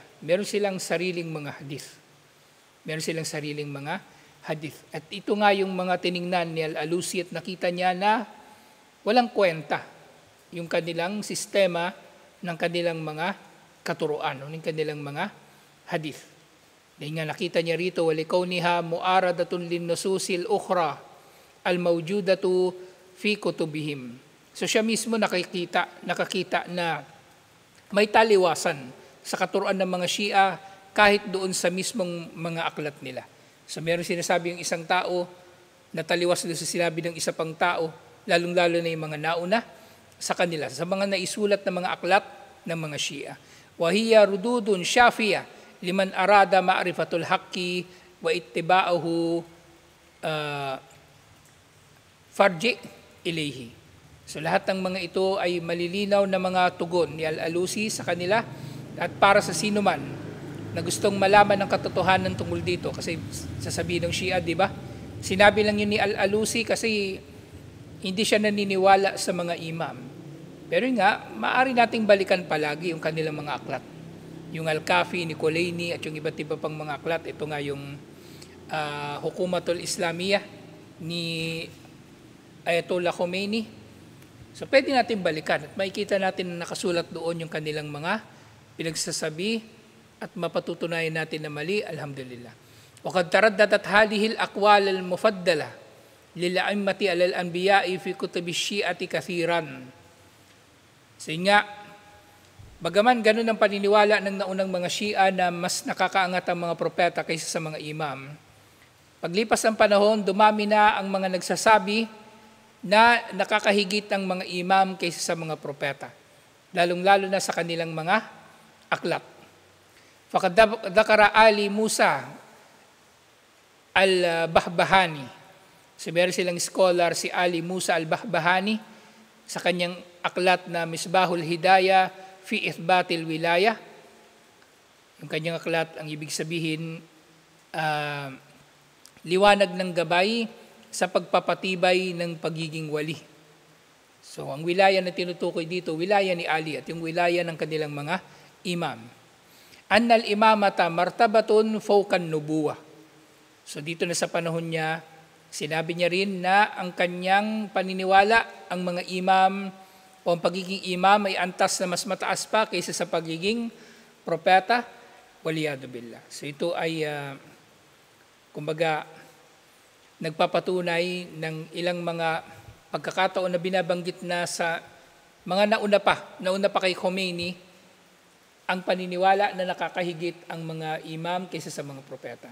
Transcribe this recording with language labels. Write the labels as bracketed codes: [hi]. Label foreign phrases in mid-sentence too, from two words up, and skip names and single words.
[tl] Meron silang sariling mga hadith. Meron silang sariling mga hadith. At ito nga yung mga tiningnan ni Al-Alusi at nakita niya na walang kwenta yung kanilang sistema ng kanilang mga katuruan, ng kanilang mga hadith. Dahil nga nakita niya rito, [ar] وَلِكَوْنِهَا مُعَارَضَةٌ لِلنُّصُوصِ الْأُخْرَى الْمَوْجُودَةُ فِي كُتُبِهِمْ. [tl] So siya mismo nakakita na may taliwasan sa katuruan ng mga Shia kahit doon sa mismong mga aklat nila. So meron sinasabi yung isang tao na taliwas doon sa sinabi ng isa pang tao, lalong-lalo na yung mga nauna sa kanila, sa mga naisulat na mga aklat ng mga Shia. [ar] وهي ردود شافية لمن أراد معرفة الحق واتباعه فارجع إليه. [tl] So lahat ng mga ito ay malilinaw na mga tugon ni Al-Alusi sa kanila at para sa sino man na gustong malaman ng katotohanan tungkol dito. Kasi sasabihin ng Shia, di ba? Sinabi lang yun ni Al-Alusi kasi hindi siya naniniwala sa mga imam. Pero nga, maaari nating balikan palagi yung kanilang mga aklat. Yung Al-Kafi, ni Kulaini at yung iba't iba pang mga aklat. Ito nga yung Hukumatul Islamiyah ni Ayatollah Khomeini. So pwede natin balikan at makikita natin na nakasulat doon yung kanilang mga pinagsasabi at mapatutunayan natin na mali, alhamdulillah. [ar] وَقَدْ تَرَدَّدَتْ هَذِهِ الْأَقْوَالَ الْمُفَضَّلَةِ لِلْأَئِمَّةِ عَلَى الْأَنْبِيَاءِ فِي كُتُبِ الشِّيعَةِ كَثِيرًا. [tl] So nga, bagaman ganun ang paniniwala ng naunang mga Shia na mas nakakaangat ang mga propeta kaysa sa mga imam, paglipas ng panahon, dumami na ang mga nagsasabi na nakakahigit ang mga imam kaysa sa mga propeta, lalong-lalo na sa kanilang mga aklat. [ar] فقد ذكر علي موسى البهبهاني. [tl] So meron silang scholar si Ali Musa al-Bahbahani sa kanyang aklat na Misbahul Hidayah fi Ithbatil Wilayah. Yung kanyang aklat, ang ibig sabihin, liwanag ng gabay sa pagpapatibay ng pagiging wali. So ang wilaya na tinutukoy dito, wilaya ni Ali at yung wilaya ng kanilang mga imam. [ar] أن الإمامة مرتبة فوق النبوة. [tl] So dito na sa panahon niya, sinabi niya rin na ang kanyang paniniwala, ang mga imam o ang pagiging imam ay antas na mas mataas pa kaysa sa pagiging propeta, [ar] والعياذ بالله. [tl] So ito ay, kumbaga, nagpapatunay ng ilang mga pagkakataon na binabanggit na sa mga nauna pa kay Khomeini, ang paniniwala na nakakahigit ang mga imam kaysa sa mga propeta.